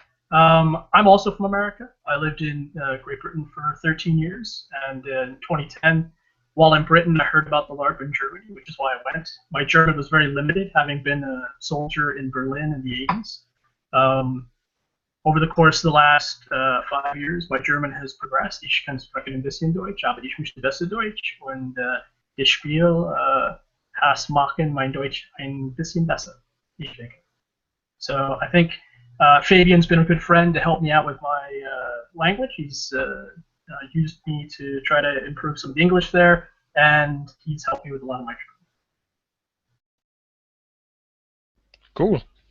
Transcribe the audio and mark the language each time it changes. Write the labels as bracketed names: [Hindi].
[English] I'm also from America. I lived in Great Britain for 13 years, and in 2010, while in Britain, I heard about the LARP in Germany, which is why I went. My German was very limited, having been a soldier in Berlin in the 80s. Over the course of the last 5 years, my German has progressed. [German] Ich kann sprechen ein bisschen Deutsch, aber ich möchte besser Deutsch, und das Spiel has machen mein Deutsch ein bisschen besser, ich denke. [English] So I think Fabian's been a good friend to help me out with my language. He's used me to try to improve some of the English there, and he's helped me with a lot of my German. Cool.